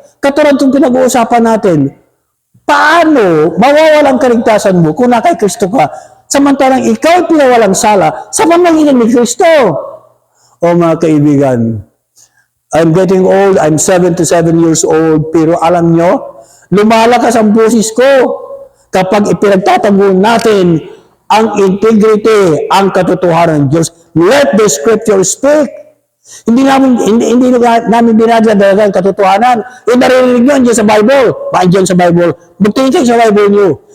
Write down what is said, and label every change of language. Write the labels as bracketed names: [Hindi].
[Filipino] Katulad itong pinag-uusapan natin, paano mawawalang kaligtasan mo kung nakay Kristo ka, samantalang ikaw pinawalang sala sa pamamagitan ni Kristo? O mga kaibigan, [English] I'm getting old, I'm 77 years old, [Filipino] pero alam nyo, lumalakas ang boses ko kapag ipinagtatago natin ang integrity, ang katotohanan ng Diyos. [English] Let the Scripture speak. [Filipino] Hindi namin dinadala ang katotohanan. Narinig nyo dyan sa Bible. Dyan sa Bible. Magtingin kayo sa Bible nyo.